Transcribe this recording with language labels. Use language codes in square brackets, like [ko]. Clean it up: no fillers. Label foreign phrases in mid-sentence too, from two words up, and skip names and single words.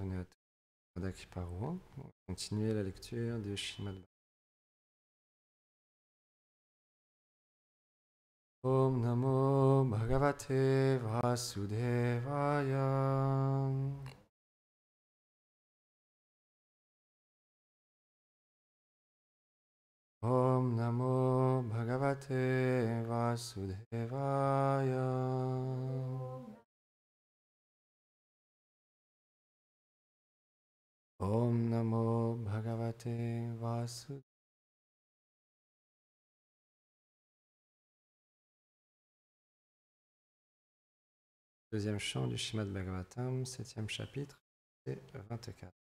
[fr] connaît à tous. Madaki Paro. On va continuer la lecture du Shrimad. [sa] ॐ नमो भगवते वासुदेवाय. ॐ नमो भगवते वासुदेवाय. ॐ नमो भगवते वासुदेवाय. [fr] Deuxième chant du Shrimad Bhagavatam, 7e chapitre, et 24.